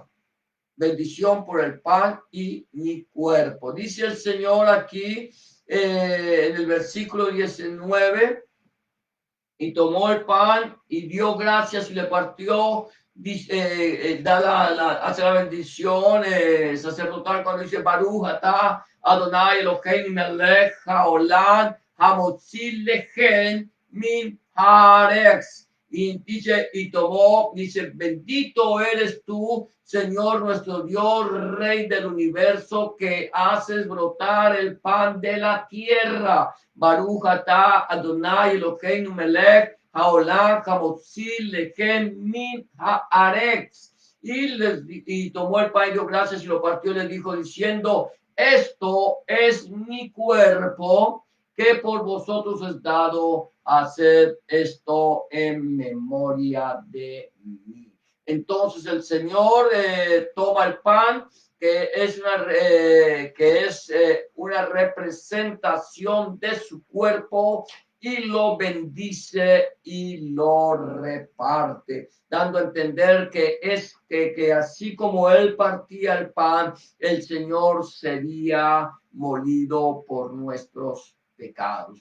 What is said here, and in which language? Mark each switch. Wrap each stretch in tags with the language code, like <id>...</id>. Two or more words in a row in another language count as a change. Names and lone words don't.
<es>Bendición por el pan y mi cuerpo. Dice el Señor aquí en el versículo 19, y tomó el pan y dio gracias y le partió, hace la bendición sacerdotal cuando dice</es> <he>ברוך אתה אדני אלהינו מלך העולם המוציא לחם מן הארץ.</he> <es>Y dice, y tomó, dice, bendito eres tú, Señor nuestro Dios, Rey del universo, que haces brotar el pan de la tierra.</es> <he>ברוך אתה אדני אלהינו מלך העולם המוציא לחם מן הארץ.</he> <es>Y tomó el pan y dio gracias y lo partió y les dijo diciendo, esto es mi cuerpo que por vosotros es dado, hacer esto en memoria de mí. Entonces el Señor toma el pan, que es una representación de su cuerpo, y lo bendice y lo reparte, dando a entender que así como él partía el pan, el Señor sería molido por nuestros pecados.</es>